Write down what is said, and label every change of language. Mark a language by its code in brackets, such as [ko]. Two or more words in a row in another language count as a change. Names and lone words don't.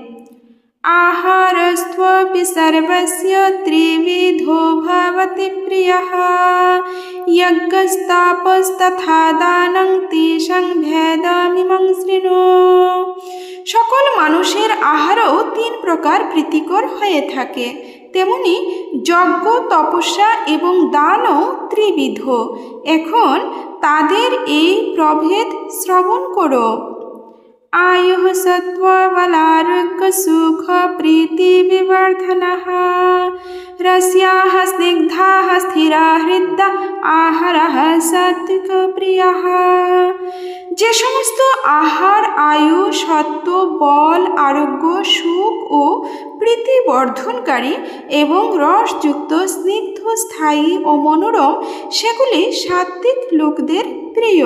[sa] আহারস্ত্বপি সর্বস্য ত্রিবিধো ভবতি প্রিয়ঃ যজ্ঞস্তাপস্তথা দানং তেষাং ভেদমিমং শৃণু। [bn] সকল মানুষের আহারও তিন প্রকার প্রীতিকর হয়ে থাকে, তেমনি যজ্ঞ, তপস্যা এবং দানও ত্রিবিধ। এখন তাদের এই প্রভেদ শ্রবণ করো। [sa] आयुः सत्त्वबलारोग्य सुख प्रीति विवर्धनः रस्याः स्निग्धाः स्थिरा हृदा आहारः सात्विक प्रियः। [bn] যে সমস্ত আহার আয়ু, সত্ত্ব, বল, আরোগ্য, সুখ ও প্রীতি বর্ধনকারী এবং রসযুক্ত, স্নিগ্ধ, স্থায়ী ও মনোরম, সেগুলি সাত্ত্বিক লোকদের প্রিয়।